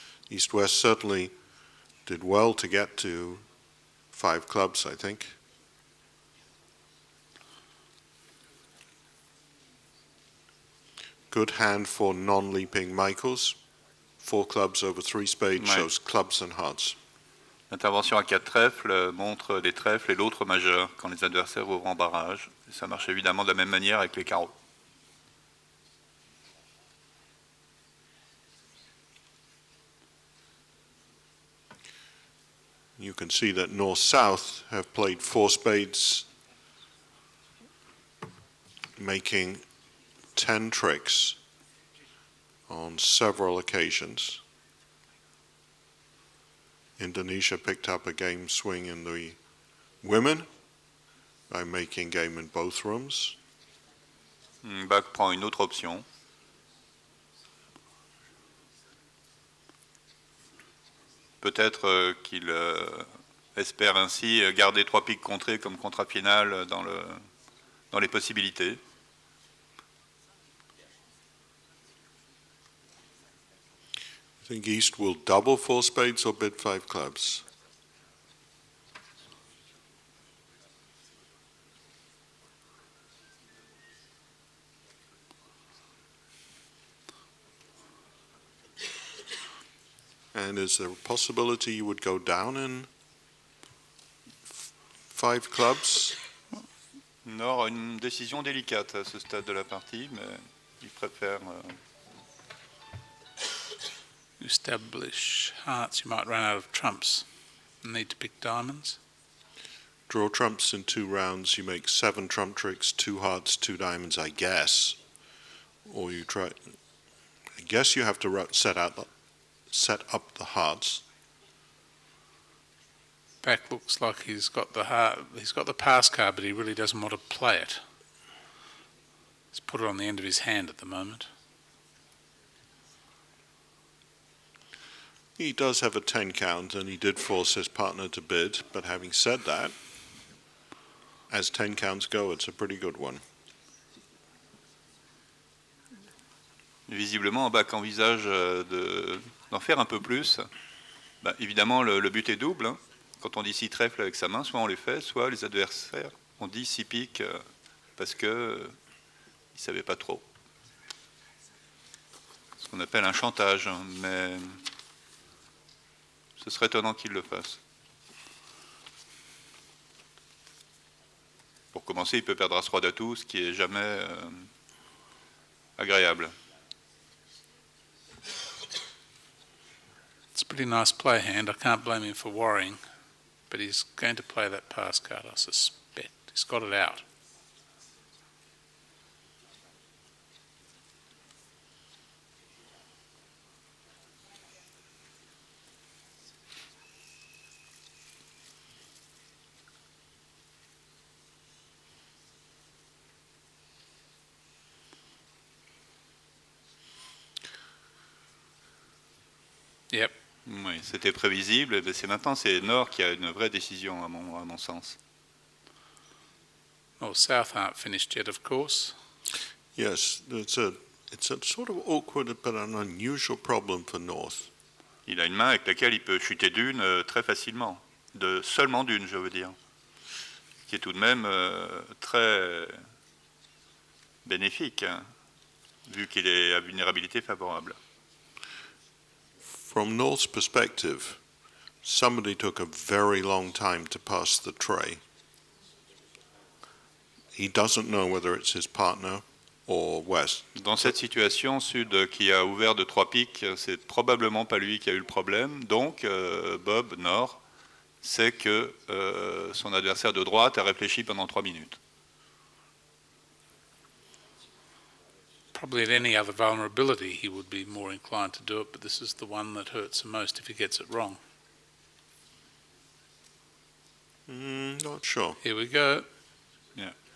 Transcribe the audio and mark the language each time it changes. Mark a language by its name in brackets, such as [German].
[English] East-West certainly did well to get to 5 clubs, I think. Good hand for non-leaping Michaels. 4 clubs over 3 spades shows clubs and hearts. [French] L'intervention à 4 trèfles montre les trèfles et l'autre majeur quand les adversaires ouvrent en barrage. Et ça marche évidemment de la même manière avec les carreaux. [English] You can see that North-South have played 4 spades, making 10 tricks on several occasions. Indonesia picked up a game swing in the women by making game in both rooms. [French] Bach prend une autre option. Peut-être qu'il espère ainsi garder 3 piques contrées comme contrat final dans les possibilités. [English] I think East will double 4 spades or bid 5 clubs. And is there a possibility you would go down in 5 clubs? [French] Nord a une décision délicate à ce stade de la partie, mais il préfère... [English] Establish hearts, you might run out of trumps. Need to pick diamonds. Draw trumps in 2 rounds, you make 7 trump tricks, 2 hearts, 2 diamonds, I guess. Or you try... I guess you have to set up the hearts. Back looks like he's got the heart. He's got the pass card, but he really doesn't want to play it. He's put it on the end of his hand at the moment. He does have a 10 count, and he did force his partner to bid, but having said that, as 10 counts go, it's a pretty good one. [French] Visiblement, Bach envisage d'en faire un peu plus. Bah, évidemment, le but est double. Hein. Quand on dit 6 trèfles avec sa main, soit on les fait, soit les adversaires ont dit 6 piques parce qu'ils ne savaient pas trop. Ce qu'on appelle un chantage, hein, mais ce serait étonnant qu'il le fasse. Pour commencer, il peut perdre As-Roi d'Atout, ce qui n'est jamais agréable. [English] It's a pretty nice play hand. I can't blame him for worrying, but he's going to play that pass card, I suspect. He's got it out. Yep. [French] Oui, c'était prévisible. C'est maintenant c'est Nord qui a une vraie décision à mon sens. [English] Well, South aren't finished yet, of course. Yes, it's a sort of awkward but an unusual problem for North. [French] Il a une main avec laquelle il peut chuter d'une très facilement. Seulement d'une, je veux dire. Qui est tout de même très bénéfique, hein, vu qu'il est à vulnérabilité favorable. [English] From North's perspective, somebody took a very long time to pass the tray. He doesn't know whether it's his partner or West. [French] Dans cette situation, Sud qui a ouvert de 3 piques, c'est probablement pas lui qui a eu le problème. Donc, Bob, Nord, sait que son adversaire de droite a réfléchi pendant 3 minutes. [English] Probably at any other vulnerability he would be more inclined to do it, but this is the one that hurts the most if he gets it wrong. Not sure. Here we go. Yeah.